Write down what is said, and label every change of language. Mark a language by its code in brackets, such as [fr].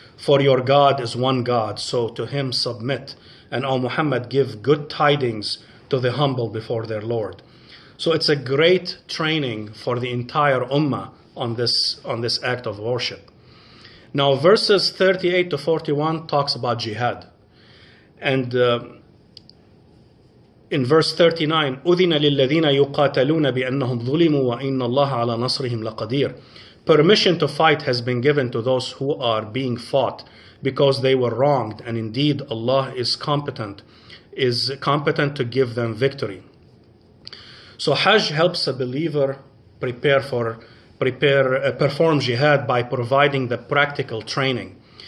[en] For your God is one God, so to Him submit. And O Muhammad, give good tidings to the humble before their Lord. So it's a great training for the entire Ummah on this act of worship. Now verses 38 to 41 talks about Jihad. And in verse 39, [ar] أُذِنَ لِلَّذِينَ يُقَاتَلُونَ بِأَنَّهُمْ ظُلِمُوا وَإِنَّ اللَّهَ عَلَى نَصْرِهِمْ لَقَدِيرٌ. [en] Permission to fight has been given to those who are being fought because they were wronged, and indeed Allah is competent to give them victory. So Hajj helps a believer perform jihad by providing the practical training.